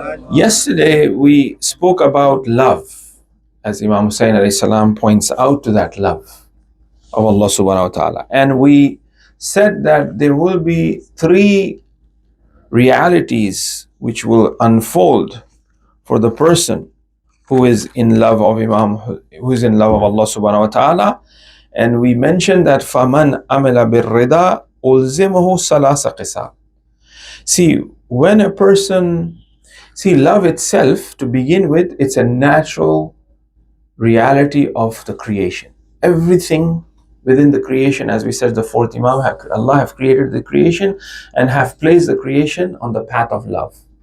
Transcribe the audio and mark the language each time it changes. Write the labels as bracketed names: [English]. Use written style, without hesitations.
[English] Yesterday we spoke about love, as Imam Husayn alayhi salam points out to that love of Allah subhanahu wa ta'ala. And we said that there will be 3 realities which will unfold for the person who is in love of who is in love of Allah subhanahu wa ta'ala. And we mentioned that [Arabic] فَمَنْ أَمِلَ بِالرِّضَى أُلْزِمُهُ ثَلَاثَ قِسَامٍ. [English] See, when a person, love itself, to begin with, it's a natural reality of the creation. Everything within the creation, as we said, the 4th Imam, Allah have created the creation and have placed the creation on the path of love.